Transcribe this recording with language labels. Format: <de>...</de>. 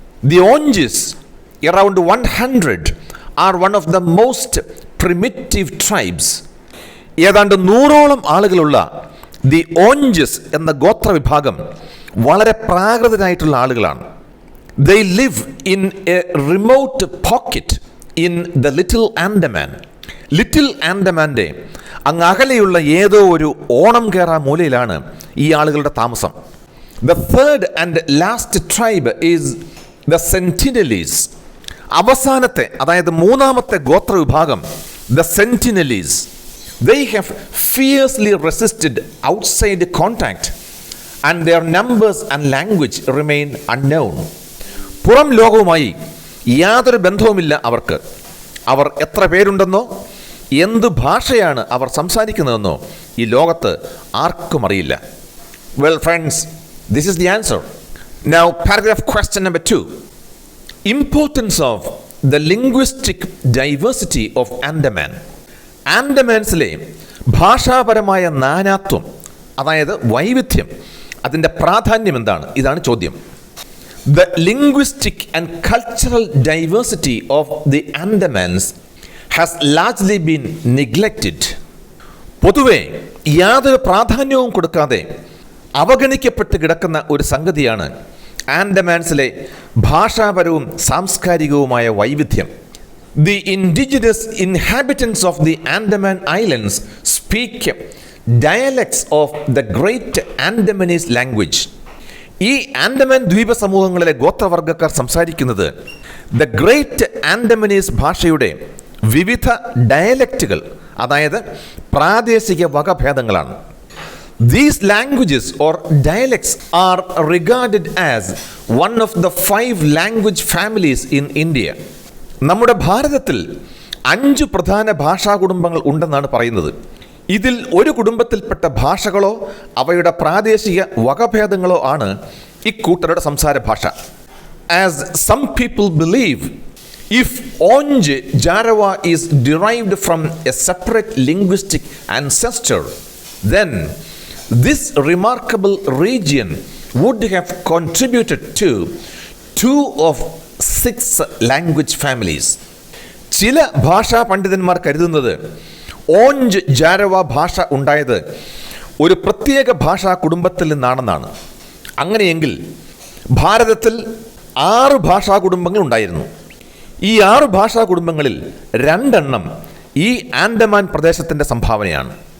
<en>The Onjis, around 100, are one of the most primitive tribes.</en> <ml>ഏതാണ്ട് 100ഓളം ആളുകളുള്ള the ഓഞ്ചസ് എന്ന ഗോത്രവിഭാഗം വളരെ പ്രാകൃതരായിട്ടുള്ള ആളുകളാണ്.</ml> <en>They live in a remote pocket in the Little Andaman.</en> <ml>Little ആൻഡമാൻ്റെ അങ്ങ് അകലെയുള്ള ഏതോ ഒരു ഓണം കേറാ മൂലയിലാണ് ഈ ആളുകളുടെ താമസം.</ml> <en>The third and last tribe is the Sentinelese.</en> <ml>അവസാനത്തെ, അതായത് 3ാമത്തെ ഗോത്രവിഭാഗം the Sentinelese.</ml> <en>They have fiercely resisted outside contact and their numbers and language remain unknown.</en> <ml>പുറം ലോകവുമായി യാതൊരു ബന്ധവുമില്ല അവർക്ക്. അവർ എത്ര പേരുണ്ടെന്നോ എന്ത് ഭാഷയാണ് അവർ സംസാരിക്കുന്നതെന്നോ ഈ ലോകത്ത് ആർക്കും അറിയില്ല.</ml> <en>Well friends, this is the answer. Now paragraph question number 2. Importance of the linguistic diversity of Andaman.</en> <ml>ആൻഡമാൻസിലെ ഭാഷാപരമായ നാനാത്വം, അതായത് വൈവിധ്യം, അതിൻ്റെ പ്രാധാന്യം എന്താണ്? ഇതാണ് ചോദ്യം.</ml> <en>The linguistic and cultural diversity of the Andamans has largely been neglected.</en> <ml>പൊതുവെ യാതൊരു പ്രാധാന്യവും കൊടുക്കാതെ അവഗണിക്കപ്പെട്ട് കിടക്കുന്ന ഒരു സംഗതിയാണ് ആൻഡമാൻസിലെ ഭാഷാപരവും സാംസ്കാരികവുമായ വൈവിധ്യം.</ml> <en>The indigenous inhabitants of the Andaman Islands speak dialects of the Great Andamanese language.</en> <ml>ഈ ആൻഡമാൻ ദ്വീപ സമൂഹങ്ങളിലെ ഗോത്രവർഗ്ഗക്കാർ സംസാരിക്കുന്നത് ദ ഗ്രേറ്റ് ആൻഡമനീസ് ഭാഷയുടെ വിവിധ ഡയലക്റ്റുകൾ, അതായത് പ്രാദേശിക വകഭേദങ്ങളാണ്.</ml> <en>These languages or dialects are regarded as one of the 5 language families in India.</en> <ml>നമ്മുടെ ഭാരതത്തിൽ 5 പ്രധാന ഭാഷാ കുടുംബങ്ങൾ ഉണ്ടെന്നാണ് പറയുന്നത്. ഇതിൽ ഒരു കുടുംബത്തിൽപ്പെട്ട ഭാഷകളോ അവയുടെ പ്രാദേശിക വകഭേദങ്ങളോ ആണ് ഇക്കൂട്ടരുടെ സംസാര ഭാഷ.</ml> <en>As some people believe, if Onj Jarawa is derived from a separate linguistic ancestor, then this remarkable region would have contributed to 2 of 6 language families.</en> <ml>ചില ഭാഷാ പണ്ഡിതന്മാർ കരുതുന്നത് ഓഞ്ച് ജാരവ ഭാഷ ഉണ്ടായത് ഒരു പ്രത്യേക ഭാഷാ കുടുംബത്തിൽ നിന്നാണെന്നാണ്. അങ്ങനെയെങ്കിൽ ഭാരതത്തിൽ 6 ഭാഷാ കുടുംബങ്ങൾ ഉണ്ടായിരുന്നു. ഈ 6 ഭാഷാ കുടുംബങ്ങളിൽ 2 എണ്ണം ഈ ആൻഡമാൻ പ്രദേശത്തിൻ്റെ സംഭാവനയാണ്.</ml>